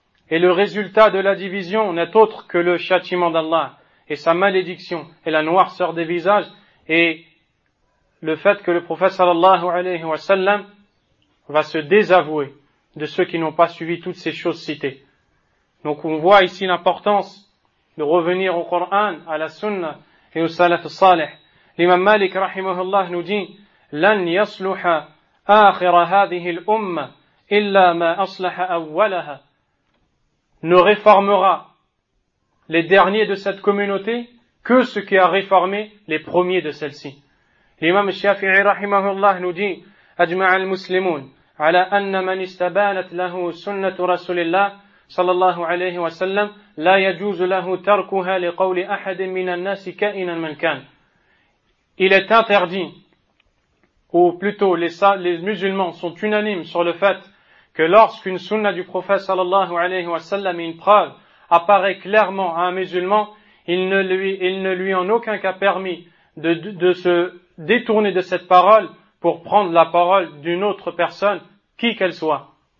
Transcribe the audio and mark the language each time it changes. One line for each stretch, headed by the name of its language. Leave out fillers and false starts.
French: Et le résultat de la division n'est autre que le châtiment d'Allah et sa malédiction et la noirceur des visages et le fait que le prophète sallallahu alayhi wa sallam va se désavouer de ceux qui n'ont pas suivi toutes ces choses citées. Donc on voit ici l'importance de revenir au Coran, à la Sunna et au Salaf Salih. L'imam Malik rahimahullah nous dit
Arabic: لن يصلح آخر هذه الأمة إلا ما أصلح أولها.
French: Ne réformera les derniers de cette communauté que ce qui a réformé les premiers de celle-ci. L'imam Shafi'i rahimahullah nous dit
Arabic: أجمع المسلمون على أن من استبانت له سنة رسول الله صلى الله عليه وسلم لا يجوز له تركها لقول أحد من الناس كائنا من كان.
French: Il est interdit, ou plutôt les musulmans sont unanimes sur le fait que lorsqu'une sunna du prophète
Arabic: صلى الله عليه وسلم,
French: une preuve, apparaît clairement à un musulman, il ne lui en aucun cas permis de se détourner de cette parole pour prendre la parole d'une autre personne, qui qu'elle soit.